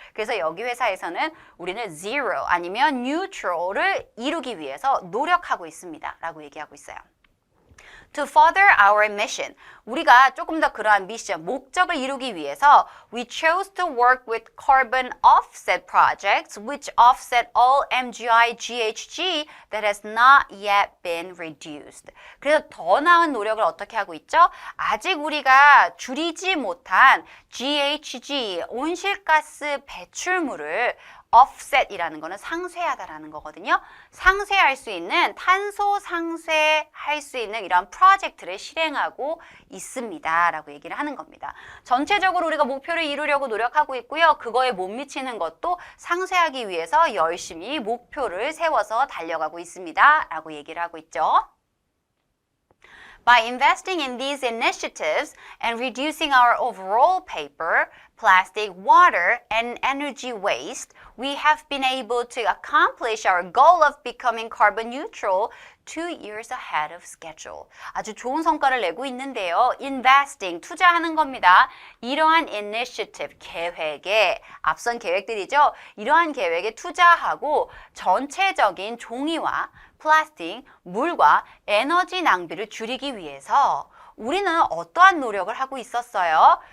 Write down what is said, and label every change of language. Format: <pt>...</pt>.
<ko>그래서 여기 회사에서는 우리는 zero 아니면 neutral을 이루기 위해서 노력하고 있습니다 라고 얘기하고 있어요.</ko> <en>To further our mission,</en> <ko>우리가 조금 더 그러한 미션, 목적을 이루기 위해서</ko> <en>we chose to work with carbon offset projects which offset all MGI GHG that has not yet been reduced.</en> <ko>그래서 더 나은 노력을 어떻게 하고 있죠? 아직 우리가 줄이지 못한 GHG, 온실가스 배출물을 offset이라는 거는 상쇄하다라는 거거든요. 상쇄할 수 있는, 탄소 상쇄할 수 있는 이런 프로젝트를 실행하고 있습니다 라고 얘기를 하는 겁니다. 전체적으로 우리가 목표를 이루려고 노력하고 있고요. 그거에 못 미치는 것도 상쇄하기 위해서 열심히 목표를 세워서 달려가고 있습니다 라고 얘기를 하고 있죠.</ko> <en>By investing in these initiatives and reducing our overall paper, plastic, water, and energy waste, we have been able to accomplish our goal of becoming carbon neutral 2 years ahead of schedule.</en> <ko>아주 좋은 성과를 내고 있는데요. Investing, 투자하는 겁니다. 이러한 initiative, 계획에, 앞선 계획들이죠. 이러한 계획에 투자하고 전체적인 종이와 플라스틱, 물과 에너지 낭비를 줄이기 위해서 우리는 어떠한 노력을 하고 있었어요?</ko>